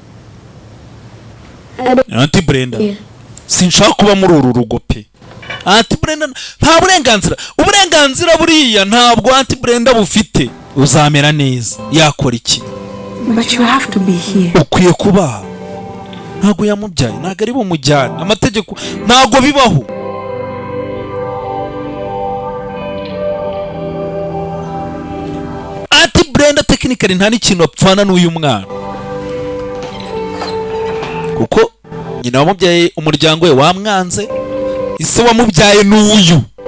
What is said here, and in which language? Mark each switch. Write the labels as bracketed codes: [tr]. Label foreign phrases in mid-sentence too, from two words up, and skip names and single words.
[rw] Auntie Brenda. Sinshaka kuba muri uru rugo pe. Auntie Brenda nta uburenganzira buriya ntabwo Auntie Brenda bufite. Uzamera neza yakora iki? [en] But you have to be here. [rw] Ukwiye kuba. Ntago yamubyaye, ntago ari bumujyane. Amategeko ntago bibaho. Auntie Brenda technically nta n'ikintu apfana n'uyu mwana. Kuko nyina wamubyaye umuryango we wamwanze, ise wamubyaye n'uyu.